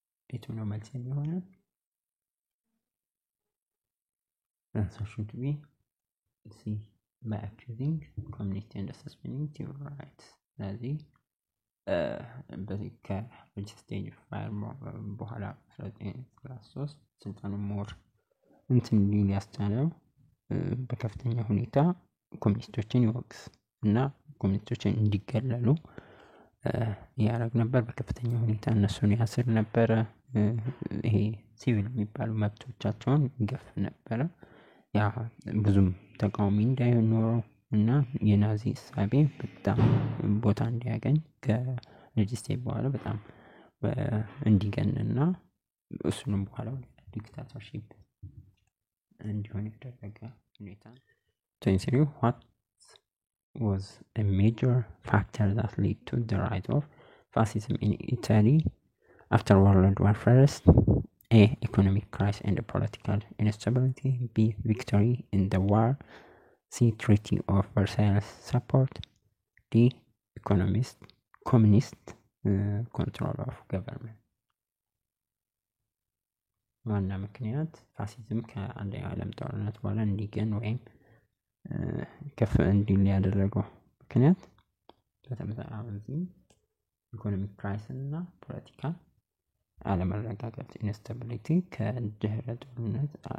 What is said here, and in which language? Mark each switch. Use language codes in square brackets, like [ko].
[en] It will not anyone. Answer should be C. By accusing communists and suspending civil rights. [am] ስለዚህ በዚህ ከሬጅስቴጅ ፋየር በኋላ 1933 ስልጣኑ ሞር እንትን ሊል ያስቻለው በከፍተኛ ሁኔታ ኮሚኒስቶችን ይወቅስ እና ኮሚኒስቶችን እንዲገለሉ ያደረግ ነበር። በከፍተኛ ሁኔታ እነሱን ያስር ነበረ። ይሄ ሲቪል የሚባሉ መብቶቻቸውን ይገፍ ነበረ። ያ ብዙም ተቃዋሚ እንዳይኖረው እና የናዚ እሳቤ በጣም ቦታ እንዲያገኝ ከሬጅስቴጅ በኋላ በጣም እንዲገንና እሱንም በኋላ ዲክታተርሺፕ እንዲሆን ያደረገ ሁኔታ ነው። [en] What was a major factor that led to the rise of fascism in Italy after World War I. A. Economic crisis and political instability. B. Victory in the war. C. Treaty of Versailles support. D. Communist control of government. [am] ዋና ምክንያት ፋሲዝም ከአንደኛው ዓለም ጦርነት በኋላ እንዲገን ወይም ከፍ እንዲል ያደረገው ምክንያት በተመሳሳይ ኢኮኖሚክ ክራይሲስ እና ፖለቲካል አለመረጋጋት ኢንስታቢሊቲ ከድህረ ጦርነት